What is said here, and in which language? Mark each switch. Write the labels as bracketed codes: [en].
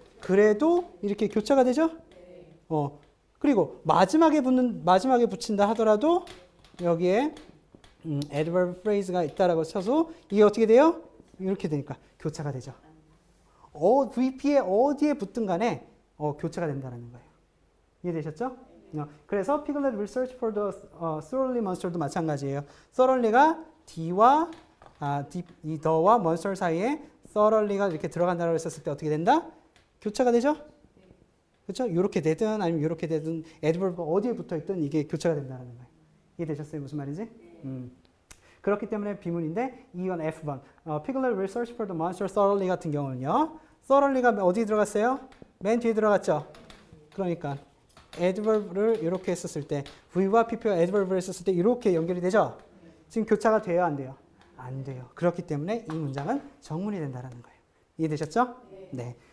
[ko] 그래도 이렇게 교차가 되죠? 그리고 마지막에 붙인다 하더라도 여기에 adverb phrase가 있다라고 쳐서 이게 어떻게 돼요? 이렇게 되니까 교차가 되죠. VP에 어디에 붙든 간에 교차가 된다는 거예요. 이해되셨죠? 그래서 [en] Piglet will search for the thoroughly monster [ko] 도 마찬가지예요. thoroughly가 D와 이 the와 monster 사이에 thoroughly가 이렇게 들어간다고 했었을 때 어떻게 된다? 교차가 되죠? 그렇죠? 이렇게 되든 아니면 이렇게 되든 adverb가 어디에 붙어 있든 이게 교차가 된다는 거예요. 이해되셨어요? 무슨 말인지? 그렇기 때문에 비문인데 이건 F번. [en] Piglet will search for the monster thoroughly [ko] 같은 경우는요. thoroughly가 어디 들어갔어요? 맨 뒤에 들어갔죠? 그러니까 adverb를 이렇게 했었을 때 V와 PP와 adverb를 했었을 때 이렇게 연결이 되죠? 지금 교차가 돼요? 안 돼요? 안 돼요. 그렇기 때문에 이 문장은 정문이 된다는 거예요. 이해되셨죠? 네.